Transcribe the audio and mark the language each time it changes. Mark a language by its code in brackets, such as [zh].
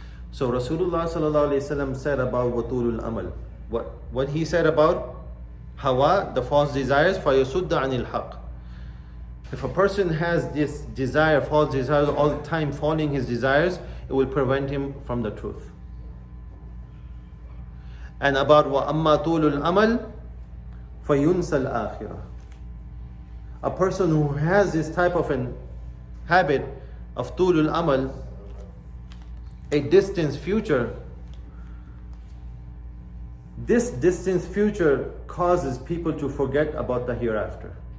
[en] So Rasulullah sallallahu alaihi wasallam said about [ar] وَطُولُ الْأَمَلِ. [en] What he said about hawa, the false desires, [ar] فَيَصُدَّ عَنِ الْحَقِّ. [en] If a person has this desire, false desires all the time, following his desires, it will prevent him from the truth. And about [ar] وَأَمَّا طُولُ الْأَمَلِ فَيُنْسَى الْآخِرَةِ. [en] A person who has this type of an habit of [ar] طُولُ الْأَمَلِ, [en] a distant future, this distant future causes people to forget about the hereafter.